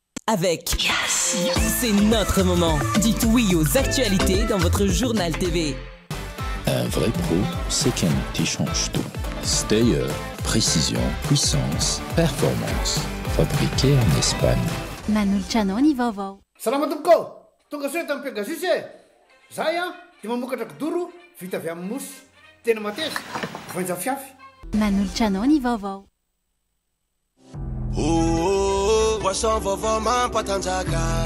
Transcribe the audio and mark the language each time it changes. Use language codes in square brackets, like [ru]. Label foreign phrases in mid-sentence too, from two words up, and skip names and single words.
[fr] avec Yes. C'est notre moment. Dites oui aux actualités dans votre journal TV. Un vrai pro, c'est quelqu'un qui change tout. Stayer, précision, puissance, performance. Fabriqué en Espagne. [mg] Nanoltranao vaovao. Salama tompoko. Tonga soa tamin'ny Pegasus e. Zahay dia mamokatra kidoro vita avy amin'ny mosy. Tena mateza. Vainja fiafy. Nanoltranao vaovao. Poisson vaovao mampatanjaka.